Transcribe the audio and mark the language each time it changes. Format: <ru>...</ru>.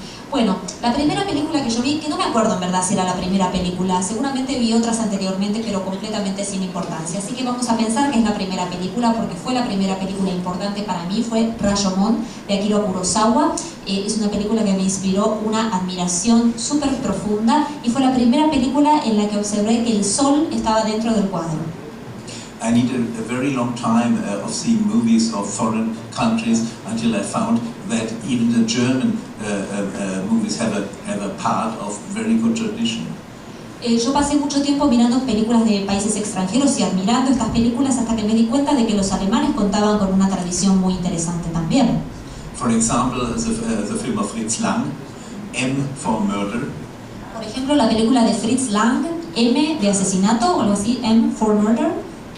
<es>Bueno, la primera película que yo vi, que no me acuerdo en verdad si era la primera película, seguramente vi otras anteriormente, pero completamente sin importancia. Así que vamos a pensar que es la primera película, porque fue la primera película importante para mí, fue Rashomon, de Akira Kurosawa. Es una película que me inspiró una admiración súper profunda y fue la primera película en la que observé que el sol estaba dentro del cuadro.</es> <en>I needed a very long time of seeing movies of foreign countries until I found that even the German movies have a part of very good tradition.</en> <es>Yo pasé mucho tiempo mirando películas de países extranjeros y admirando estas películas hasta que me di cuenta de que los alemanes contaban con una tradición muy interesante también.</es> <en>For example, the film of Fritz Lang, M for Murder.</en> <es>Por ejemplo, la película de Fritz Lang, M de asesinato o algo así, M for Murder.</es>